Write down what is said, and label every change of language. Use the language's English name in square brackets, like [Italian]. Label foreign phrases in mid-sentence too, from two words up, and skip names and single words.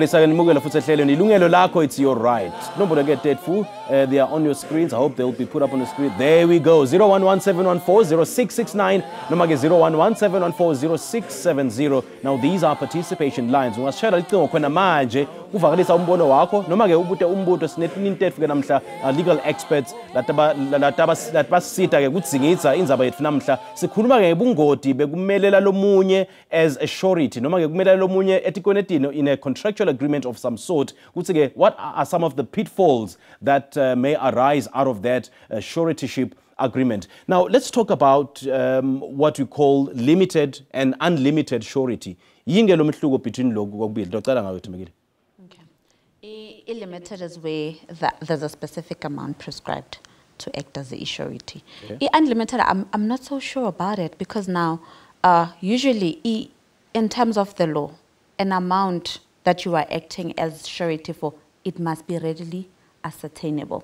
[English] It's your right. Nobody get that fool. They are on your screens. I hope they'll be put up on the screen. There we go. 011-714-0669. [Swati] Nomage 011-714-0670. [English] Now these are participation lines. [Swati] Ungashara litho kwena manje uvakalisa umbono wakho nomake ubute umbuto sinetintetfu ke namhla [English] legal experts [Swati] lataba ke kudzingidza indzaba yethu namhla sikhuluma ke ngobungoti bekumelela lomunye [English] as a surety [Swati] noma ke kumelela lomunye etikwenetini [English] in a contractual agreement of some sort. What are some of the pitfalls that may arise out of that suretyship agreement? Now let's talk about what we call limited and unlimited surety. [Swati] Yingelo mhluko between lokhu kokubili. Docela ngawe Thumekile. [English] Limited is where there's a specific amount prescribed to act as the surety. Unlimited, I'm not so sure about it, because now usually in terms of the law, an amount that you are acting as surety for, it must be readily ascertainable.